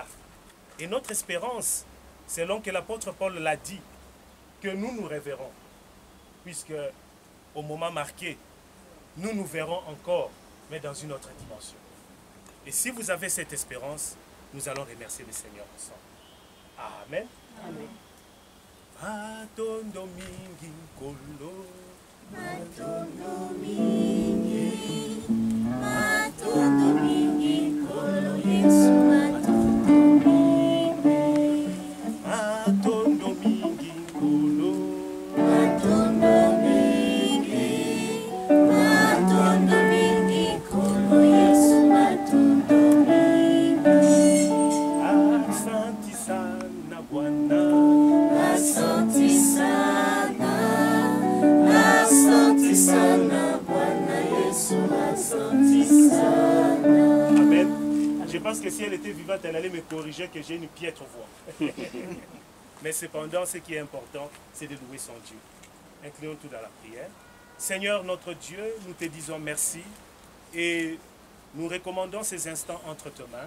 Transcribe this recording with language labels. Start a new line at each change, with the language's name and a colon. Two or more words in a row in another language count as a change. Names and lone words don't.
French: Et notre espérance, selon que l'apôtre Paul l'a dit, que nous reverrons, puisque au moment marqué, nous verrons encore, mais dans une autre dimension. Et si vous avez cette espérance, Nous allons remercier le Seigneur ensemble. Amen. Amen.
Lingala: Matondo mingi nkolo, Matondo mingi nkolo, Yesu matondo mingi. matondo mingi nkolo, Matondo mingi nkolo, Yesu matondo mingi.
Swahili: asante sana Bwana, Asante sana Bwana Yesu, asante sana.
French: Amen. Je pense que si elle était vivante, elle allait me corriger que j'ai une piètre voix. Mais cependant, ce qui est important, c'est de louer son Dieu. Inclinons tout dans la prière. Seigneur notre Dieu, nous te disons merci et nous recommandons ces instants entre tes mains.